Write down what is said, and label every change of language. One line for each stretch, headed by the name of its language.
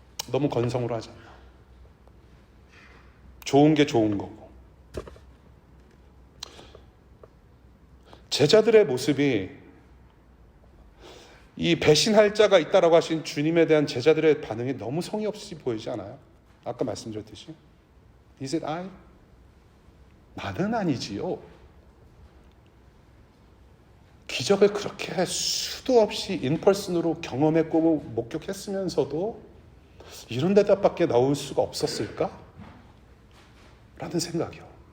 Korean: 너무 건성으로 하지 않나. 좋은 게 좋은 거고. 제자들의 모습이 이 배신할 자가 있다라고 하신 주님에 대한 제자들의 반응이 너무 성의 없이 보이지 않아요? 아까 말씀드렸듯이
English: Is it I?
Korean: 나는 아니지요. 기적을 그렇게 수도 없이 인펄슨으로 경험했고 목격했으면서도 이런 대답밖에 나올 수가 없었을까? 라는 생각이요.